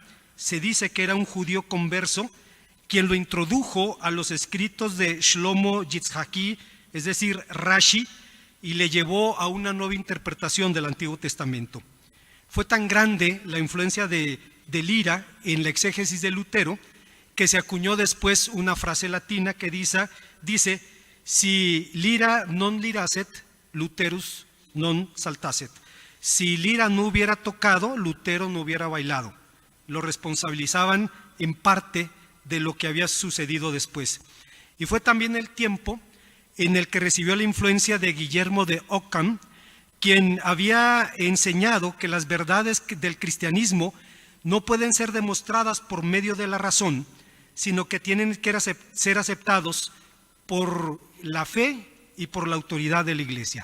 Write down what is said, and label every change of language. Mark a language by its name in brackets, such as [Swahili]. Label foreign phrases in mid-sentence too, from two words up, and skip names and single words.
[Spanish] Se dice que era un judío converso quien lo introdujo a los escritos de Shlomo Yitzhaki, es decir, Rashi, y le llevó a una nueva interpretación del Antiguo Testamento. Fue tan grande la influencia de Lira en la exégesis de Lutero que se acuñó después una frase latina que dice [Latin] si Lira non lirasset, Luterus non saltasset. [Spanish] Si Lira no hubiera tocado, Lutero no hubiera bailado. Lo responsabilizaban en parte de lo que había sucedido después. Y fue también el tiempo en el que recibió la influencia de Guillermo de Ockham, quien había enseñado que las verdades del cristianismo no pueden ser demostradas por medio de la razón, sino que tienen que ser aceptados por la fe y por la autoridad de la Iglesia.